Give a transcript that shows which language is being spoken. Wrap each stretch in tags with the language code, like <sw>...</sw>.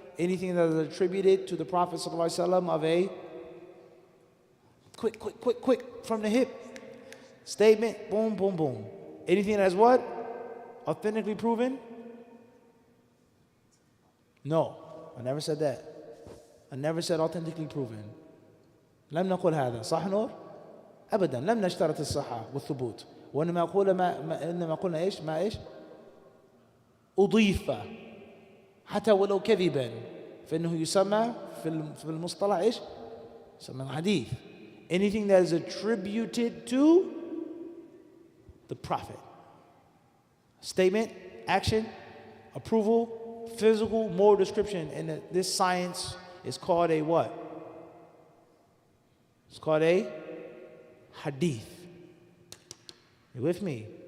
<en>Anything that is attributed to the Prophet ﷺ of a quick from the hip statement, boom, boom, boom. Anything that is what? Authentically proven? No. I never said that. I never said authentically proven.</en> <ar>لم نقل هذا صح نور؟ أبدا لم نشترط الصحة والثبوت وإنما إنما قلنا إيش ما إيش أضيف حتى ولو كذبا فإنه يسمى في المصطلح إيش يسمى الحديث.</ar> <en>Anything that is attributed to the Prophet. Statement, action, approval, physical, moral description, and this science is called a what? It's called a hadith. You with me?</en>